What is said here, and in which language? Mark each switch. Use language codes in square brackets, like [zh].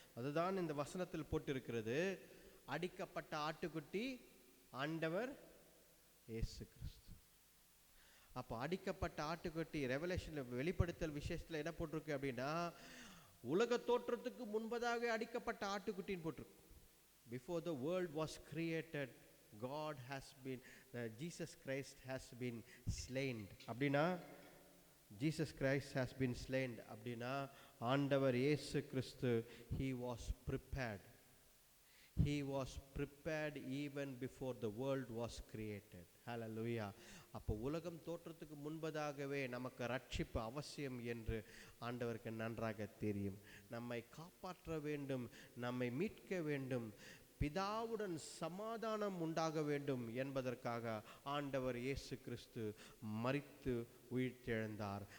[ta] அதுதான் இந்த வசனத்தில் போட்டிருக்கிறது. அடிக்கப்பட்ட ஆட்டுக்குட்டி ஆண்டவர் இயேசு கிறிஸ்து. அப்போ அடிக்கப்பட்ட ஆட்டுக்குட்டி ரெவலேஷன்ல, வெளிப்படுத்தல் விசேஷத்துல என்ன போட்டிருக்கு அப்படின்னா, உலக தோற்றத்துக்கு முன்பதாக அடிக்கப்பட்ட ஆட்டுக்குட்டின்னு போட்டிருக்கு. [en] Before the world was created, God has been, Jesus Christ has been slain. [ta] அப்படின்னா [en] Jesus Christ has been slain [ta] அப்படின்னா ஆண்டவர் இயேசு கிறிஸ்து [en] he was prepared. He was prepared even before the world was created. Hallelujah. [ta] அப்போ உலகம் தோற்றத்துக்கு முன்பதாகவே நமக்கு ரட்சிப்பு அவசியம் என்று ஆண்டவருக்கு நன்றாக தெரியும். நம்மை காப்பாற்ற வேண்டும், நம்மை மீட்க வேண்டும். பிதாவுடன் சமாதானம் உண்டாக வேண்டும் என்பதற்காக ஆண்டவர் இயேசு கிறிஸ்து மரித்து உயிர்த்தெழுந்தார்.